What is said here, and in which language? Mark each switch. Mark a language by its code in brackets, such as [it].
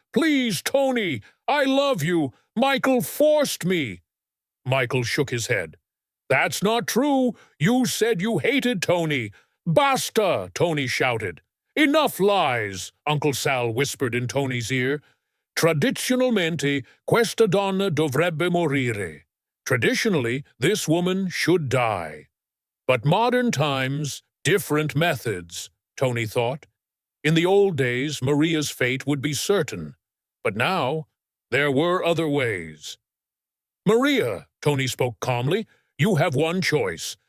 [en] Please, Tony. I love you. Michael forced me. Michael shook his head. That's not true. You said you hated Tony. Basta, Tony shouted. Enough lies, Uncle Sal whispered in Tony's ear. [it] Tradizionalmente, questa donna dovrebbe morire. [en] Traditionally, this woman should die. But modern times, different methods, Tony thought. In the old days, Maria's fate would be certain. But now, there were other ways. Maria, Tony spoke calmly, you have one choice.